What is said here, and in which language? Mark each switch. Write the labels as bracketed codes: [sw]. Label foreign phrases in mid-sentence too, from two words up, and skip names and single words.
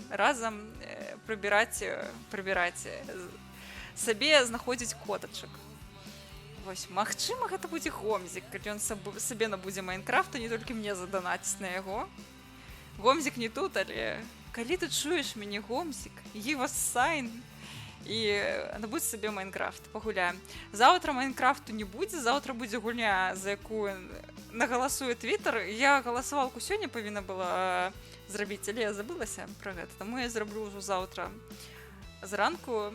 [be] Разам прыбіраць, сабе знаходзіць котачак. Вось, магчыма, гэта будзе Гомзік, калі ён сабе набудзе Майнкрафта, не толькі мне заданаціць на яго. Гомзік не тут, але калі ты чуеш мяне, Гомзік, [en] give us sign, [be] і набудь сабе Майнкрафт, пагуляем. Заўтра Майнкрафту не будзе, заўтра будзе гульня, за якую нагаласуе Твіттер. Я галасавалку сёння павінна была зрабіць, але я забылася пра гэта, таму я зраблю ўжо заўтра зранку.